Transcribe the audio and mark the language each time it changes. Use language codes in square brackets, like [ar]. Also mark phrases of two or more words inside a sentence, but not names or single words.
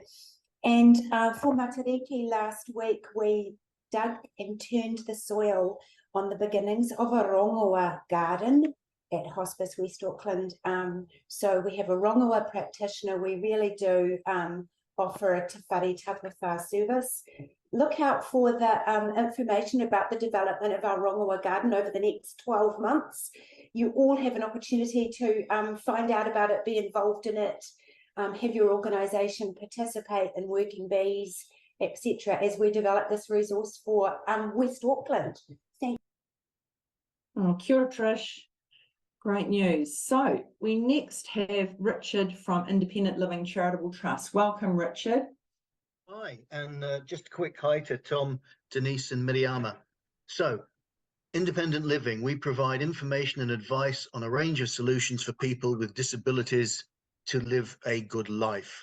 [en] And for Matariki last week, we dug and turned the soil on the beginnings of a rongoa garden at Hospice West Auckland. So we have a rongoa practitioner. We really do offer a te whare tapawha service. Look out for the information about the development of our rongoa garden over the next 12 months. You all have an opportunity to find out about it, be involved in it, have your organisation participate in working bees, etc., as we develop this resource for West Auckland. Thank you. [mi] Oh, kia ora, [en] Trish. Great news. So we next have Richard from Independent Living Charitable Trust. Welcome, Richard. Hi, and just a quick hi to Tom, Denise and Miriama. So, Independent Living, we provide information and advice on a range of solutions for people with disabilities to live a good life.